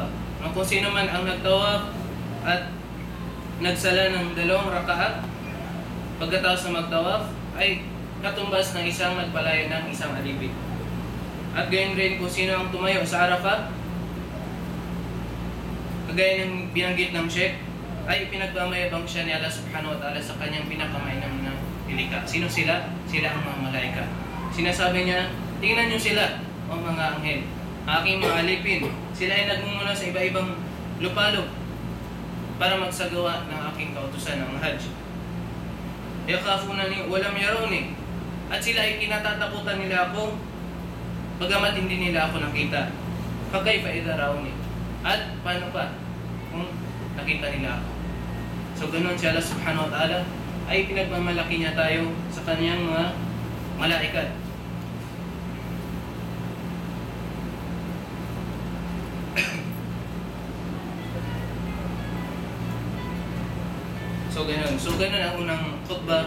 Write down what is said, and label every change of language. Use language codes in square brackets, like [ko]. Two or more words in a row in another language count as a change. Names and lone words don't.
[tl] Kung sino man ang nagtawaf at nagsala ng 2 rakaat pagkatapos ng magtawaf ay katumbas ng isang nagpalayo ng isang alipin. At gayon rin kung sino ang tumayo sa Arafah, kagaya ng binanggit ng Sheikh, ay pinagmamayabang siya ni Allah [ar] سبحانه وتعالى [tl] sa kanyang pinakamainam na pilika. Sino sila? Sila ang mga malaika. Sinasabi niya, tingnan niyo sila, o mga anghel, aking mga alipin. Sila ay nagmumula sa iba-ibang lupalop para magsagawa ng aking kautusan ng hajj. [ar] يخافونني ولم يروني. [tl] At sila ay kinatatakutan nila ako, bagamat hindi nila ako nakita. [ar] فكيف إذا رأوني. [tl] At paano pa kung nakita nila ako? So ganun si Allah [ar] سبحانه وتعالى [tl] ay pinagmamalaki niya tayo sa kanyang mga malaikat. So ganun ang unang khutbah.